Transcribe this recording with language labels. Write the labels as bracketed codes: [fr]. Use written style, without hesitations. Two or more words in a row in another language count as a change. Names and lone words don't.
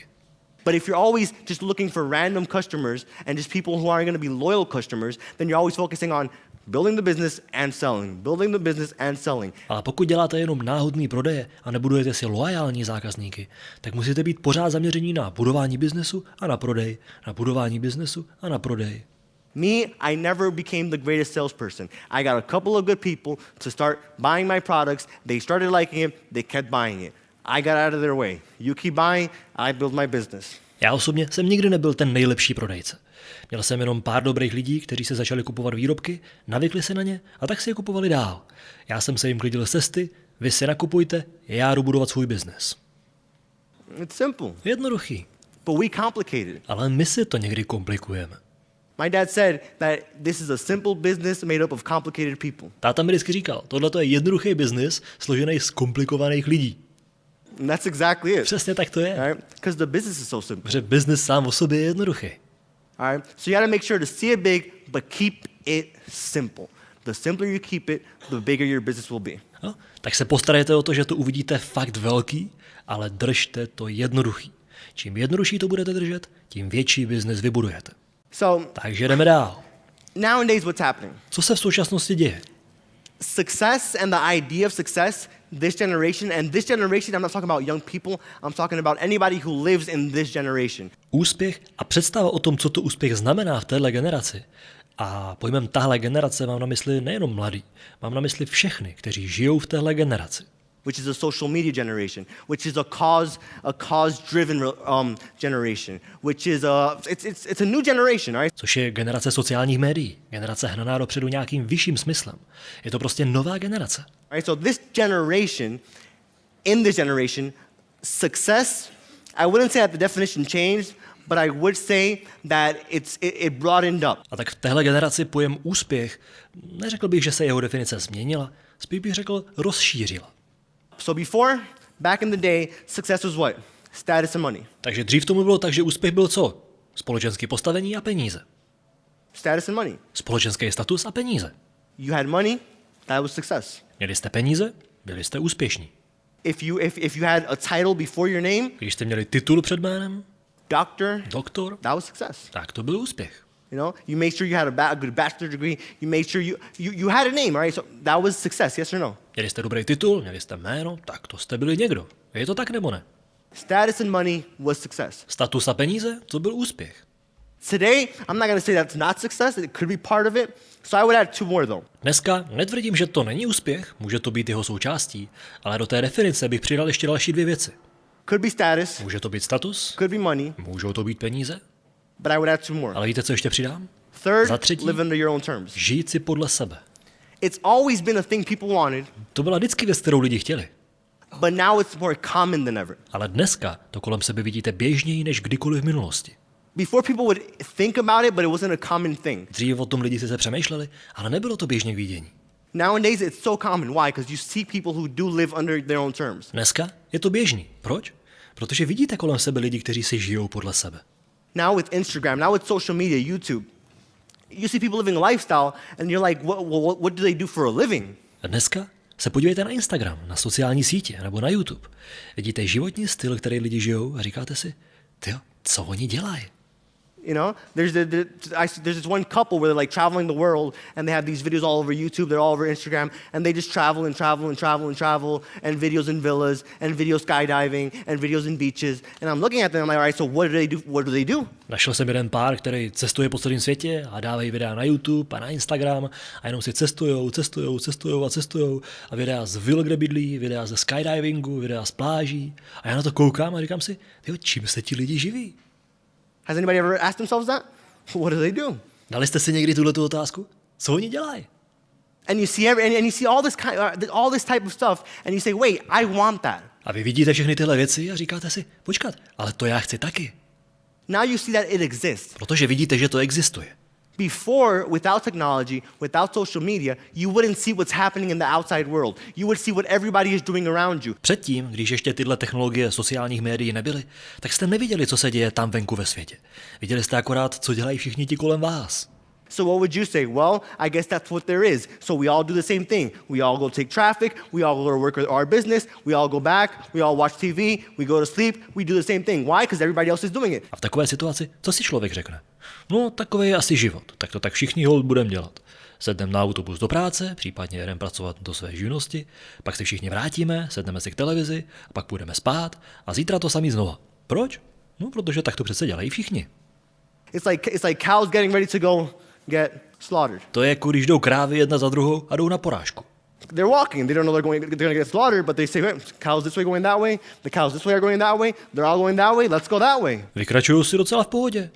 [en] But if you're always just looking for random customers and just people who aren't going to be loyal customers, then you're always focusing on building the business and selling, building the business and selling. [cs] Ale pokud děláte jenom náhodný prodeje a nebudujete si loajální zákazníky, tak musíte být pořád zaměření na budování biznesu a na prodej, na budování biznesu a na prodej. [en] Me, I never became the greatest salesperson. I got a couple of good people to start buying my products. They started liking it. They kept buying it. I got out of their way. You keep buying, I build my business. [cs] Já osobně jsem nikdy nebyl ten nejlepší prodejce. Měl jsem jenom pár dobrých lidí, kteří se začali kupovat výrobky, navykli se na ně a tak si je kupovali dál. Já jsem se jim klidil z cesty, vy si nakupujte, já jdu budovat svůj biznes. [en] It's simple, [cs] Jednoduchý, [en] but we complicate it. [cs] ale my si to někdy komplikujeme. [en] My dad said that this is a simple business made up of complicated people. [cs] Táta mi vždycky říkal, tohle to je jednoduchý biznis složený z komplikovaných lidí. [en] And that's exactly it. [cs] Přesně tak to je. [en] Right? Because the business is so simple. [cs] Protože biznis sám o sobě je jednoduchý. [en] All right? So you got to make sure to see it big, but keep it simple. The simpler you keep it, the bigger your business will be. [cs] No, tak se postarejte o to, že to uvidíte fakt velký, ale držte to jednoduchý. Čím jednodušší to budete držet, tím větší biznis vybudujete. [en] So [cs] Takže jdeme dál. [en] nowadays, what's happening? [cs] Co se v současnosti děje? [en] Success and the idea of success, this generation, and this generation, I'm not talking about young people, I'm talking about anybody who lives in this generation. [cs] Úspěch a představa o tom, co to úspěch znamená v téhle generaci. A pojmem tahle generace mám na mysli nejenom mladý, mám na mysli všechny, kteří žijou v téhle generaci. [en] Which is a social media generation, which is a cause-driven generation, which is it's a new generation, right? [cs] Což je generace sociálních médií, generace hnaná dopředu nějakým vyšším smyslem. Je to prostě nová generace. [en] Right. So in this generation, success, I wouldn't say that the definition changed, but I would say that it broadened up. [cs] A tak v téhle generaci pojem úspěch, neřekl bych, že se jeho definice změnila, spíš bych řekl rozšířila. [en] So back in the day, success was what? Status and money. [cs] Takže dřív tomu bylo tak, že úspěch byl co? Společenské postavení a peníze. [en] Status and money. [cs] Společenský status a peníze. [en] You had money, that was success. [cs] Měli jste peníze, byli jste úspěšní. [en] If you had a title before your name, [cs] Když jste měli titul před jménem, doktor, [en] that was success. [cs] tak to byl úspěch. [en] You know, you made sure you had a good bachelor degree. You made sure you had a name, right? So that was success, yes or no? [cs] Měli jste dobrý titul, měli jste jméno, tak to jste byli někdo. Je to tak nebo ne? [en] Status and money was success. [cs] Status a peníze, to byl úspěch. [en] Today, I'm not going to say that's not success. It could be part of it. So I would add two more, though. [cs] Dneska netvrdím, že to není úspěch, může to být jeho součástí, ale do té definice bych přidal ještě další 2 věci. [en] Could be status, [cs] Může to být status, [en] could be money, [cs] můžou to být peníze, [en] but I would add two more. [cs] ale víte, co ještě přidám? [en] Third, [cs] Za třetí, [en] live under your own terms. [cs] žít si podle sebe. [en] It's always been a thing people wanted, [cs] To byla vždycky věc, kterou lidi chtěli. [en] but now it's more common than ever. [cs] Ale dneska to kolem sebe vidíte běžněji než kdykoliv v minulosti. [en] Before people would think about it, but it wasn't a common thing. [cs] Dřív o tom lidi si se přemýšleli, ale nebylo to běžně k vidění. [en] Nowadays, it's so common. Why? Because you see people who do live under their own terms. [cs] Dneska je to běžný. Proč? Protože vidíte kolem sebe lidi, kteří si žijou podle sebe. [en] Now with Instagram, now with social media, YouTube, you see people living a lifestyle, and you're like, what do they do for a living? [cs] A dneska se podívejte na Instagram, na sociální sítě nebo na YouTube. Vidíte životní styl, který lidi žijou a říkáte si, tyjo, co oni dělají? [en] You know, there's this one couple where they're like traveling the world, and they have these videos all over YouTube, they're all over Instagram, and they just travel and travel and travel and travel, and videos in villas, and video skydiving, and videos in beaches. And I'm looking at them, I'm like, all right, so what do they do? What do they do? [cs] Našel jsem jeden pár, který cestuje po celém světě a dávají videa na YouTube a na Instagram a jenom si cestujou a videa z vil, kde bydlí, videa ze skydivingu, videa z pláží. A já na to koukám a říkám si, tyjo, čím se ti lidi živí? [en] Has anybody ever asked themselves that? What do they do? [cs] Dali jste si někdy tuhletu otázku? Co oni dělají? [en] And you see and you see all this type of stuff, and you say, wait, I want that. [cs] A vy vidíte všechny tyhle věci a říkáte si, počkat, ale to já chci taky. [en] Now you see that it exists. [cs] Protože vidíte, že to existuje. [en] Before, without technology, without social media, you wouldn't see what's happening in the outside world. You would see what everybody is doing around you. [cs] Předtím, když ještě tyhle technologie sociálních médií nebyly, tak jste neviděli, co se děje tam venku ve světě. Viděli jste akorát, co dělají všichni ti kolem vás. [en] So what would you say? Well, I guess that's what there is. So we all do the same thing. We all go take traffic, we all go to work with our business, we all go back, we all watch TV, we go to sleep, we do the same thing. Why? Because everybody else is doing it. [cs] A v takové situaci, co si člověk řekne? No, takový je asi život, tak to tak všichni holt budeme dělat. Sedneme na autobus do práce, případně jedeme pracovat do své živnosti, pak se všichni vrátíme, sedneme si k televizi, a pak půjdeme spát a zítra to samý znova. Proč? No, protože tak to přece dělají všichni. [en] It's like cows getting ready to go get slaughtered. [cs] To je jako když jdou krávy jedna za druhou a jdou na porážku. [en] They're walking. They don't know they're going to get slaughtered, but they say, hey, cows this way going that way. The cows this way are going that way. They're all going that way. Let's go that way. [cs] Vykračují si docela v pohodě.